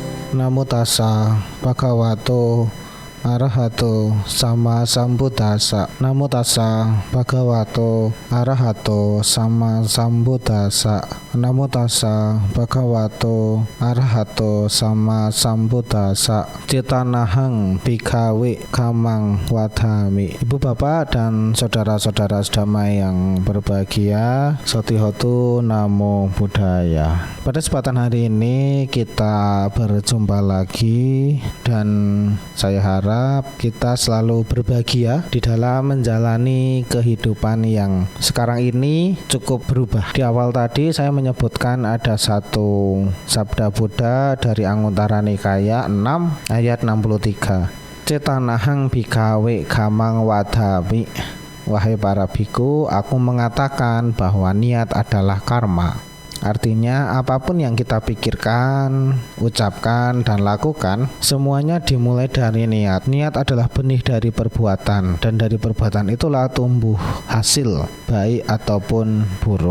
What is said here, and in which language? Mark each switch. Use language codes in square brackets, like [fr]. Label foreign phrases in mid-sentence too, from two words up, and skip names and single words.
[pi] Namo tassa bhagavato arahato sama sambuddhassa. Namo tassa bhagavato arahato sama sambuddhassa. Namo tassa bhagavato arahato sama sambuddhassa. Cetanahang bhikkhave kamang wadhami. [id] Ibu bapak dan saudara-saudara sedamai yang berbahagia, [pi] Sotihotu Namo Buddhaya. [id] Pada kesempatan hari ini kita berjumpa lagi, dan saya harap kita selalu berbahagia di dalam menjalani kehidupan yang sekarang ini cukup berubah. Di awal tadi saya menyebutkan ada satu sabda Buddha dari Anguttara Nikaya 6 ayat 63. [pi] Cetanahang bhikkhave kamang wadhami. [id] Wahai para biku, aku mengatakan bahwa niat adalah karma. Artinya apapun yang kita pikirkan, ucapkan, dan lakukan, semuanya dimulai dari niat. Niat adalah benih dari perbuatan, dan dari perbuatan itulah tumbuh hasil, baik ataupun buruk.